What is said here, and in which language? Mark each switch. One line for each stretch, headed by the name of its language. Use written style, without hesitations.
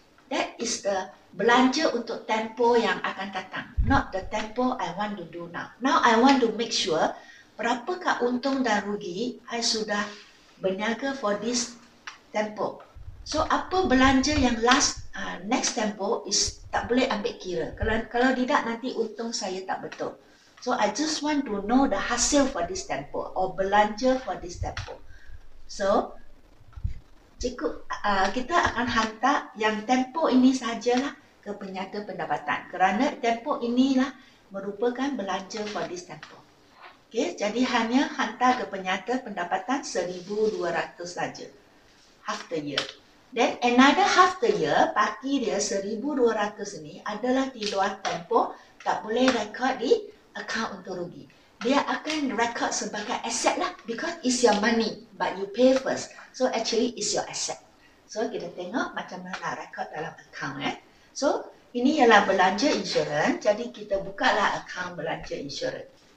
English: That is the
Malay: belanja untuk tempo yang akan datang.
English: Not the tempo I want to do now. Now I want to make sure
Malay: berapakah untung dan rugi
English: I
Malay: sudah berniaga
English: for this tempo.
Malay: So apa belanja yang next tempo is tak boleh ambil kira. Kalau tidak nanti untung saya tak betul.
English: So I just want to know the hasil for this tempo or belanja for this tempo.
Malay: So kita akan hantar yang tempo ini sajalah ke penyata pendapatan, kerana tempo inilah merupakan belanja
English: for this
Malay: tempo. Okay, jadi hanya hantar ke penyata pendapatan 1,200 saja,
English: half the year. Then another half the year,
Malay: baki dia 1,200 ini adalah di luar tempo, tak boleh rekod di akaun untung rugi. Dia akan rekod sebagai aset lah,
English: because it's your money, but you pay first. So actually it's your asset.
Malay: So kita tengok macam mana nak rekod dalam akaun. So ini ialah belanja insurans, jadi kita bukalah akaun belanja insurans.